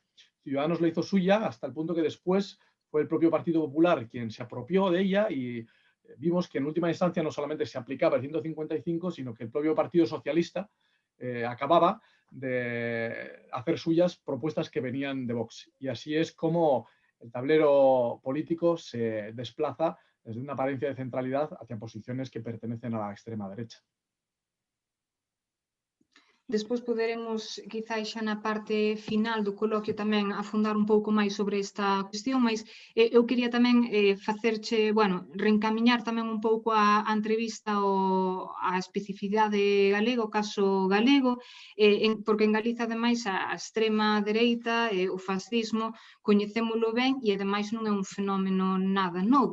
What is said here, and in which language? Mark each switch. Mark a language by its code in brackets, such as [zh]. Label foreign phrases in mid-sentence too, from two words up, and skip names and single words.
[es] Ciudadanos la hizo suya hasta el punto que después fue el propio Partido Popular quien se apropió de ella y vimos que en última instancia no solamente se aplicaba el 155, sino que el propio Partido Socialista acababa de hacer suyas propuestas que venían de Vox. Y así es como el tablero político se desplaza desde una apariencia de centralidad hacia posiciones que pertenecen a la extrema derecha. [gl] Despois poderemos, quizás xa na parte final do coloquio, tamén afundar un pouco máis sobre esta cuestión, mas eu quería tamén facerche, bueno, reencamiñar tamén un pouco a entrevista á especificidade galega, o caso galego, porque en Galiza, ademais, a extrema dereita, o fascismo, coñecémolo ben e, ademais, non é un fenómeno nada novo.